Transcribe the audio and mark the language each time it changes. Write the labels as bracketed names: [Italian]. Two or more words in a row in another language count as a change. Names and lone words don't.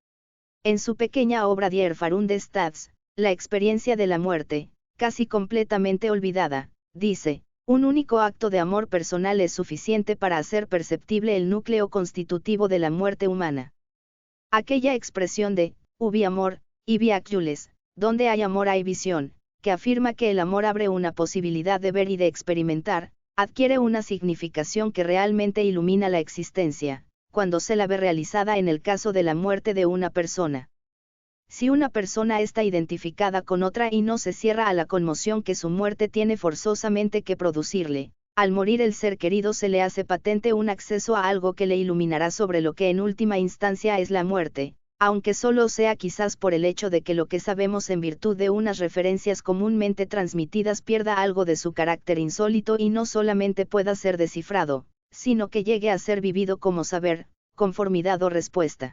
[Spanish] En su pequeña obra Die Erfahrung des Todes, la experiencia de la muerte, casi completamente olvidada, dice, un único acto de amor personal es suficiente para hacer perceptible el núcleo constitutivo de la muerte humana. Aquella expresión de, [Latin] ubi amor, ibi actuales, [Spanish] donde hay amor hay visión, que afirma que el amor abre una posibilidad de ver y de experimentar, adquiere una significación que realmente ilumina la existencia, cuando se la ve realizada en el caso de la muerte de una persona. Si una persona está identificada con otra y no se cierra a la conmoción que su muerte tiene forzosamente que producirle, al morir el ser querido se le hace patente un acceso a algo que le iluminará sobre lo que en última instancia es la muerte, aunque solo sea quizás por el hecho de que lo que sabemos en virtud de unas referencias comúnmente transmitidas pierda algo de su carácter insólito y no solamente pueda ser descifrado, sino que llegue a ser vivido como saber, conformidad o respuesta.